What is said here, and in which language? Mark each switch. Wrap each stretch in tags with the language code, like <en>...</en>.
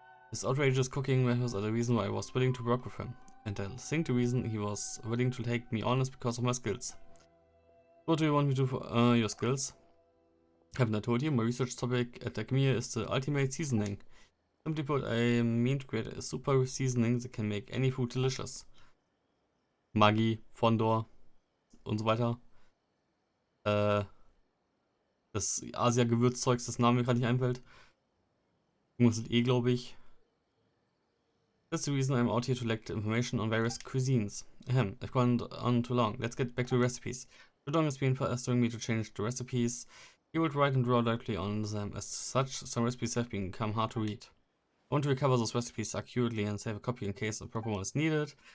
<en>His outrageous cooking methods are the reason why I was willing to work with him, and I think the reason he was willing to take me on is because of my skills. What do you want me to do for your skills? Haven't I told you? My research topic at Academia is the ultimate seasoning. Simply put, I mean to create a super seasoning that can make any food delicious.</en> <de>Maggi, Fondor und so weiter. Das Asia-Gewürzzeugs, das Name mir gerade nicht einfällt. Irgendwas mit E, glaube ich.</de> <en>That's the reason I'm out here to collect information on various cuisines. Ahem, I've gone on too long. Let's get back to the recipes. Shudong has been pestering me to change the recipes. He would write and draw directly on them. As such, some recipes have become hard to read. I want to recover those recipes accurately and save a copy in case a proper one is needed.</en>